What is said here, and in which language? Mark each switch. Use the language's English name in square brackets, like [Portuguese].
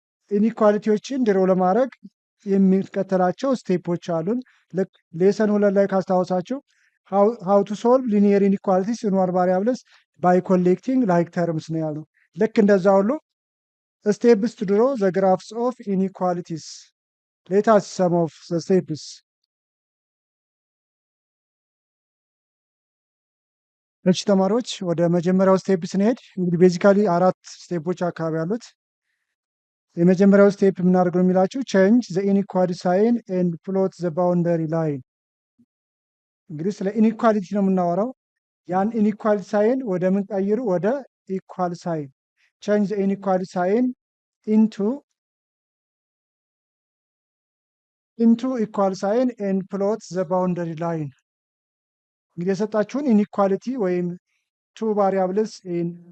[Amharic] ኢኒኳሊቲዎችን ድሮ ለማድረግ የሚከተላቸው ስቴፖች አሉን። ልክ ሌሰን 2 ላይ ካስታወሳችሁ ሃው ቱ ሶልቭ ሊኒየር ኢኒኳሊቲስ ኢን ዋን ቫሪያብልስ ባይ ኮሌክቲንግ ላይክ ተርምስ ነው ያሉ። ልክ እንደዛ ሁሉ [English] steps to draw the graphs of inequalities. Let us see some of the steps. [Amharic] እሺ ተማሪዎች ወደ መጀመሪያው ስቴፕ ስንሄድ እንግዲህ ቤዚካሊ አራት ስቴፖች አካባቢ ያሉት። የመጀመሪያው ስቴፕ የምናደርገው የሚላችሁ [English] change the inequality sign and plot the boundary line። [Amharic] እንግዲህ ስለ ኢኒኳሊቲ ነው የምናወራው። ያን ኢኒኳሊቲ ሳይን ወደ ምን ቀይሩ? ወደ ኢኳል ሳይን [English] change the inequality sign into equal sign and plot the boundary line። [Amharic] እንግዲህ የሰጣችሁን ኢኒኳሊቲ ወይም [English] two variables in